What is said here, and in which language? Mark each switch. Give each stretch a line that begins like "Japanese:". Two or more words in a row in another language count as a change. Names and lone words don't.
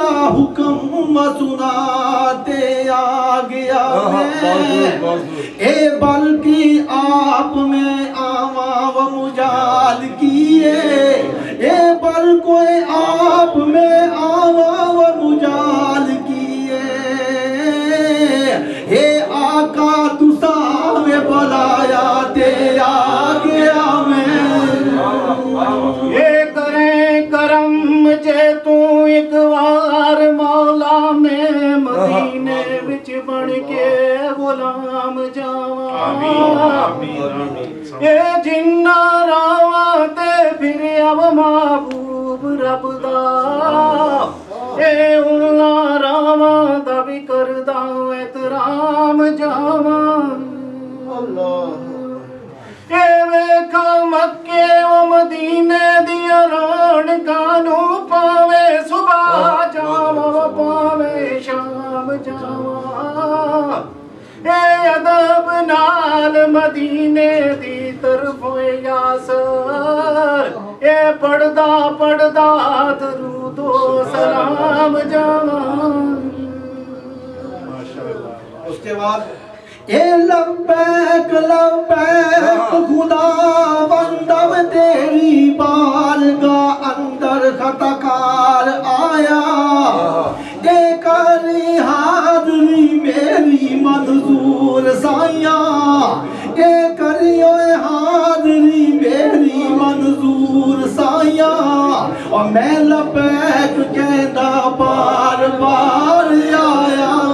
Punjabi: حکم سناتے آ گیا میں اے بلکہ آپ میں آواں و مجال کیے اے بل کوئی آپ میں آواں و مجال کیے اے آقا تساوے بلایا تے آ گیا میں یہ کریں کرم جے تو ایک وار مولا میں مدینے وچ بن کے غلام جاواں یہ جنہ راواں تے پھر اب محبوب ਲੱਭਦਾ ਏ ਉਹਨਾਂ ਰਾਵਾਂ ਦਾ ਵੀ ਕਰਦਾ ਇਤਰਾਮ ਜਾਵਾਂ ਏ ਵੇਖਾਂ ਮੱਕੇ ਉਹ ਮਦੀਨੇ ਦੀਆਂ ਰੌਣਕਾਂ ਨੂੰ ਪਾਵੇ ਸੁਬਾ ਜਾਵਾਂ ਪਾਵੇ ਸ਼ਾਮ ਜਾਵਾਂ ਏ ਅਦਬ ਨਾਲ ਮਦੀਨੇ ਦੀ ਤਰਫੋਂ ਯਾਸਰ ਏ ਪੜਦਾ ਦਰੂਦੋ ਸਲਾਮ ਜਾਵਾਂ
Hindi: उसके बाद
Punjabi: اے لبیک لبیک خدا بندم تیری بارگاہ اندر خطاکار آیا اے کری حاضری میری منظور سائیاں اے کری حاضری میری منظور سائیاں اور میں لبیک کہنا بار بار آیا